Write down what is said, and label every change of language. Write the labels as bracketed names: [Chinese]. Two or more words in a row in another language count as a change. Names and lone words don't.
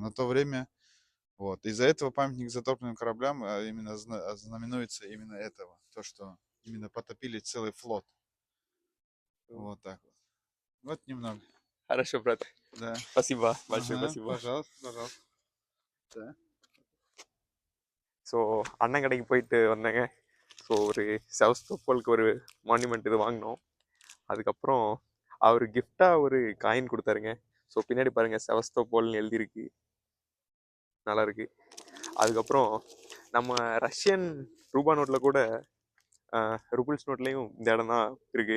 [Russian] На то время вот. Из-за этого памятник затопленным кораблям именно знаменуется именно этого. То, что именно потопили целый флот. Вот так вот. Вот немного. Хорошо, брат. Да. Спасибо, большое спасибо. Пожалуйста, пожалуйста. Да. [Tamil] ஸோ அண்ணன் கடைக்கு போயிட்டு வந்தேங்க. ஸோ ஒரு செவஸ்தோப்போலுக்கு ஒரு மான்யூமெண்ட் இது வாங்கினோம். அதுக்கப்புறம் அவர் கிஃப்டாக ஒரு காயின் கொடுத்தாருங்க. ஸோ பின்னாடி பாருங்கள் செவஸ்தோப்போல்னு எழுதியிருக்கு, நல்லா இருக்கு. அதுக்கப்புறம் நம்ம ரஷ்யன் ரூபா நோட்டில் கூட ருபிள்ஸ் நோட்லேயும் இந்த இடம் தான் இருக்குது.